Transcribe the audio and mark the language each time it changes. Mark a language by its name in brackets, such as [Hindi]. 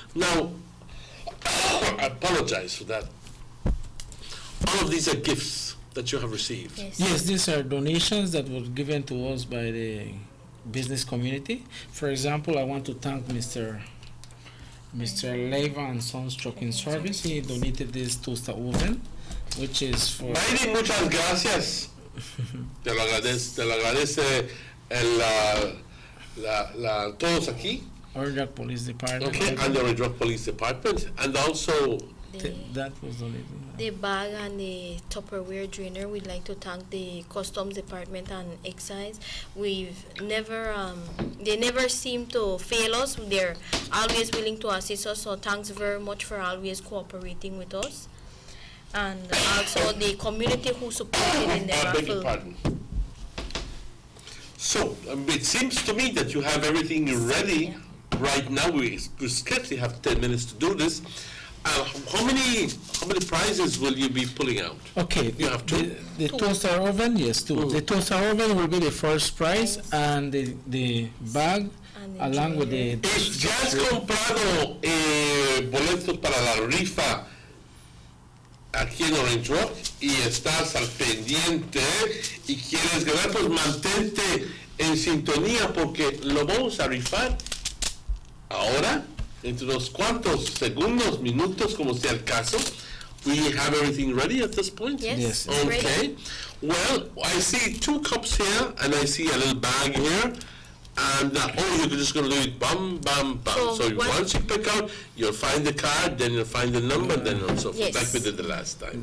[English] Now, I apologize for that. All of these are gifts that you have received. Yes, these are donations that were given to us by the business community. For example, I want to thank Mr. Leiva and Sons Trucking Service. He donated this toaster oven, which is for... [Spanish] Mayri, muchas gracias. Te lo agradece todos aquí. [English] Orange Rock Police Department. Okay, and the Orange Rock Police Department, and also... that was donated. The bag and the Tupperware drainer, we'd like to thank the Customs Department and Excise. We've never, they never seem to fail us. They're always willing to assist us, so thanks very much for always cooperating with us. And also the community who supported in the raffle. Beg your pardon. So, it seems to me that you have everything ready right now. We scarcely have 10 minutes to do this. How many prizes will you be pulling out? Okay, you have 2. The toaster oven, yes, 2. The toaster oven will be the first prize, and the bag, along with the... [Spanish] ¿Ya has comprado boletos para la rifa aquí en Orange Rock y estás al pendiente y quieres ganar? Pues mantente en sintonía porque lo vamos a rifar ahora. Entre unos cuantos segundos, minutos, como sea el caso. [English] We have everything ready at this point? Yes. Okay. Ready. Well, I see 2 cups here, and I see a little bag here. And, you're just going to do it bam, bam, bam. So once you pick out, you'll find the card, then you'll find the number, then and so forth, like we did the last time.